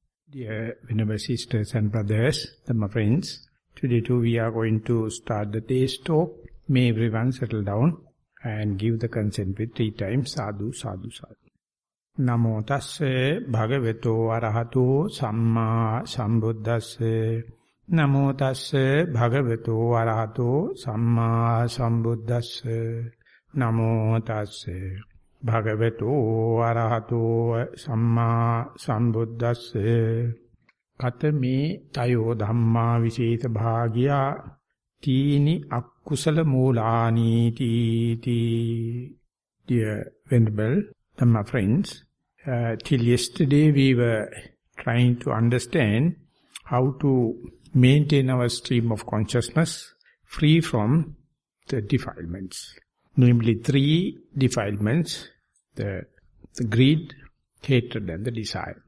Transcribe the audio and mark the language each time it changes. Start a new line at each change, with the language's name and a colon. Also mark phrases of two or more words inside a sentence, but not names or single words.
English: Dear Venerable Sisters and Brothers, my friends, today too we are going to start the day's talk. May everyone settle down and give the consent with 3 times,
Pali: sadhu, sadhu, sadhu. Namo tasse bhagavato arahato samma sambuddhasse. Namo tasse bhagavato arahato samma sambuddhasse. Namo tasse Bhagavato arahato samma sambuddhasse. Katame tayo dhamma visesa bhagya tini akkusala moolani ti.
English: Dear Venerable Dhamma friends, till yesterday we were trying to understand how to maintain our stream of consciousness free from the defilements. Namely 3 defilements, the greed, hatred and the desire.